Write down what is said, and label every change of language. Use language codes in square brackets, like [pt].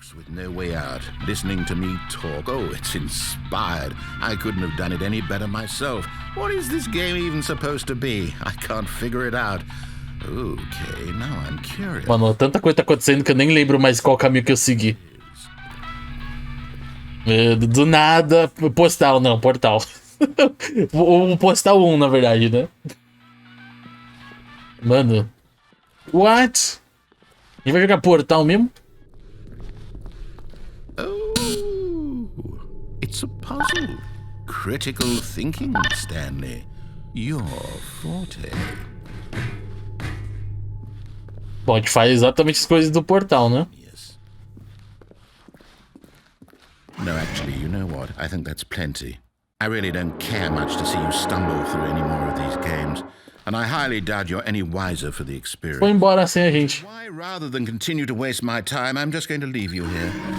[en] With no way out, listening to me talk. Oh, it's inspired. I couldn't have done it any better myself. What is this game even supposed to be? I can't figure it out. Okay, now I'm curious. [pt] Mano, tanta coisa tá acontecendo que eu nem lembro mais qual caminho que eu segui. Do nada. Postal, não, portal. O postal 1, na verdade, né? Mano. [en] What? [pt] A gente vai jogar portal mesmo? [en] Oh, it's a puzzle. Critical thinking, Stanley. Your forte. [pt] Bom, a gente faz exatamente as coisas do portal, né? [en] Yes. No, actually, you know what? I think that's plenty. I really don't care much to see you stumble through any more of these games, and I highly doubt you're any wiser for the experience. [pt] Foi embora sem a gente. [en] Why, rather than continue to waste my time, I'm just going to leave you here.